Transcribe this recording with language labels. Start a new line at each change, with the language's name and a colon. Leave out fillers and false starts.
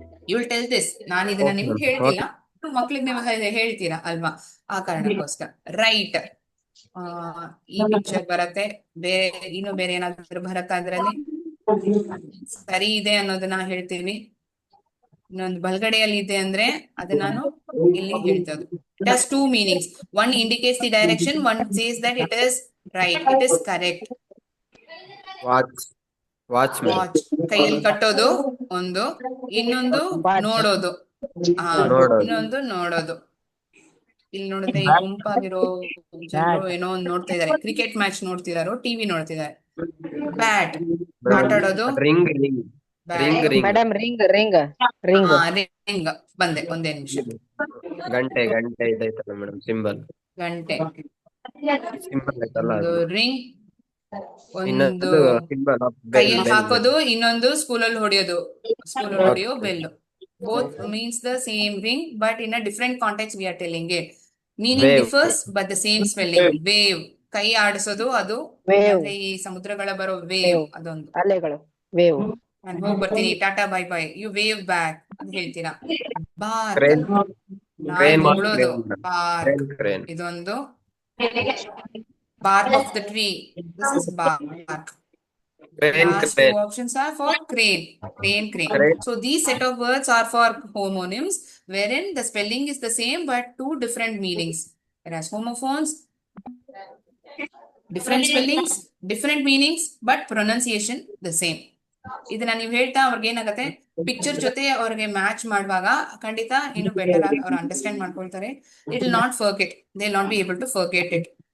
English: you will tell this,
Kannada: ನಾನು ಇದನ್ನ ನಿಮ್ಗೆ ಹೇಳ್ತಿಲ್ಲ, ಮಕ್ಳಿಗೆ ನೀವು ಹೇಳ್ತೀರಾ ಅಲ್ವಾ, ಆ ಕಾರಣಕ್ಕೋಸ್ಕರ. ರೈಟ್, ಈ ಪಿಕ್ಚರ್ ಬರತ್ತೆ, ಬೇರೆ ಇನ್ನು ಬೇರೆ ಏನಾದ್ರು ಬರತ್ತಾ ಅದ್ರಲ್ಲಿ? ಸರಿ ಇದೆ ಅನ್ನೋದನ್ನ ಹೇಳ್ತೀವಿ. ಇನ್ನೊಂದು ಬಲಗಡೆಯಲ್ಲಿ ಇದೆ ಅಂದ್ರೆ ಅದು ನಾನು ಇಲ್ಲಿ ಹೇಳ್ತೇವೆ.
English: It has two meanings. One indicates the direction, one says that it is right, it is correct. Watch
Kannada: watch ಕೈಯಲ್ಲಿ ಕಟ್ಟೋದು ಒಂದು, ಇನ್ನೊಂದು ನೋಡೋದು. ನೋಡೋದು. ಇನ್ನೊಂದು ನೋಡೋದು. ಇಲ್ಲಿ ನೋಡಿದ್ರೆ ಈ ಗುಂಪಾಗಿರೋ ಜನರು ಏನೋ ಒಂದು ನೋಡ್ತಾ ಇದಾರೆ, ಕ್ರಿಕೆಟ್ ಮ್ಯಾಚ್ ನೋಡ್ತಿದಾರೋ, ಟಿವಿ ನೋಡ್ತಿದ್ದಾರೆ. ಬ್ಯಾಟ್ ಆಟ ಆಡೋದು.
English: ring madam ring ring ring
Kannada: ring ಬಂದೆ, ಒಂದೇ ನಿಮಿಷ. ಗಂಟೆ ಇದೈತಲ್ಲ ಮೇಡಮ್, ಸಿಂಬಲ್ ಗಂಟೆ, ಐತಲ್ಲ ಒಂದು ಅದು. ರಿಂಗ್, ಒಂದು
English: ಇನ್ನೊಂದು symbol of
Kannada: ಕೈಯಲ್ಲಿ ಹಾಕೋದು, ಇನ್ನೊಂದು ಸ್ಕೂಲಲ್ಲಿ ಹೊಡೆಯೋ bell.
English: Both means the same ring, but in a different context we are telling it. Meaning Wave. differs, but the same spelling.
Kannada: Wave, ಕೈ ಆಡಿಸೋದು, ಅದು
English: Wave.
Kannada: ಅಂದ್ರೆ ಈ ಸಮುದ್ರಗಳ ಬರೋ ವೇವ್, ಅದೊಂದು. ಅಲೆಗಳು ವೇವ್. ನಾನು ಹೋಗಿ ಬರ್ತೀನಿ, tata bye bye,
English: you wave back
Kannada: ಅಂತ ಹೇಳ್ತೀರಾ.
English: Bark, Crane.
Kannada: ನಾಯಿ ಬೊಗಳೋದು, ಬಾರ್ಕ್,
English: Crane.
Kannada: ಇದೊಂದು.
English: Bark of the tree, this is bark. Last two options are for crane. Crane. So these set of words are for homonyms, wherein the spelling is the same but two different meanings. Whereas homophones, different spellings, different meanings, but pronunciation the same.
Kannada: ಇದನ್ನ ನೀವು ಹೇಳ್ತಾ ಅವ್ರಿಗೆ ಏನಾಗತ್ತೆ, picture ಜೊತೆ ಅವ್ರಿಗೆ match ಮಾಡುವಾಗ ಖಂಡಿತ ಇನ್ನು ಬೆಟರ್ ಆಗಿ ಅವ್ರು ಅಂಡರ್ಸ್ಟ್ಯಾಂಡ್ ಮಾಡ್ಕೊಳ್ತಾರೆ.
English: It will not forget, they will not be able to forget it.